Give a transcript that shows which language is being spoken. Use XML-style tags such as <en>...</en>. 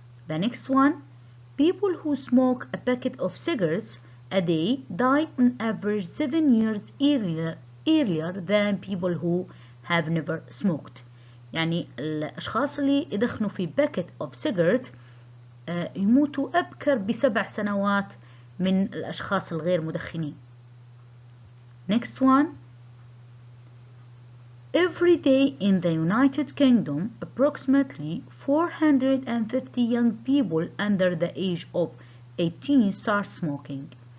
<en>The next one, people who smoke a packet of cigarettes a day die on average 7 years earlier than people who have never smoked.</en> <ar>يعني الأشخاص اللي يدخنوا في</ar> <en>packet of cigarette</en> <ar>يموتوا أبكر ب7 سنوات من الأشخاص الغير مدخنين.</ar> <en>Next one, every day in the United Kingdom, approximately 450 young people under the age of 18 start smoking.</en>